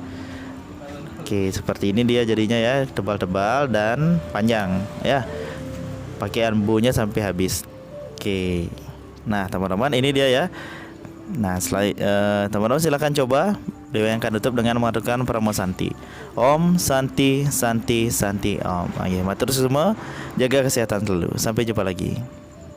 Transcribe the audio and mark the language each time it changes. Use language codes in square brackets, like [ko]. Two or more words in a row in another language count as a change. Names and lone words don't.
[id] Oke, seperti ini dia jadinya ya, tebal-tebal dan panjang ya. Pakai ambunya sampai habis. Oke. Nah, teman-teman, ini dia ya. Nah, teman-teman silakan coba. Dewa yang akan tutup dengan mengatakan Pramo Santi. [sa] Om Santi Santi Santi Om. [id] Ayo, matur semua, jaga kesehatan selalu. Sampai jumpa lagi.